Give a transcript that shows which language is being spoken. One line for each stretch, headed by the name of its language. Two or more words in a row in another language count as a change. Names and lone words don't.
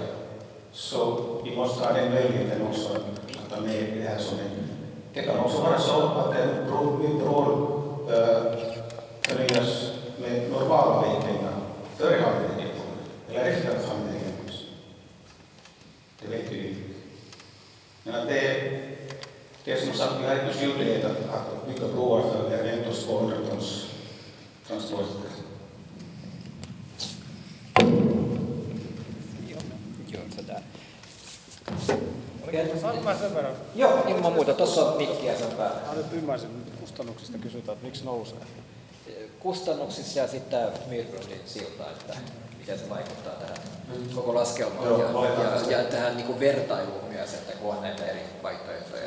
Swedish: Så vi måste ha den möjligheten också att ta med det här som det kan också vara så att en bron förnyas med normala vägpengar före handläggningen eller efter att handläggningen kommer. Det vet vi inte. Men det är som sagt, vi har inte skyldighet att bygga broar för eventuellt 200 tons transporter.
Finnish: Saanko mä sen verran? Joo, ilman muuta. Tuossa on mikkiä sen päällä. Mä nyt ymmärsin, että kustannuksista kysytään, että miksi nousee. Kustannuksissa ja sitten Myrbrundin silta, että miten se vaikuttaa tähän koko laskelmaan ja tähän niin kuin vertailuun myös, että kun on näitä eri vaihtoehtoja.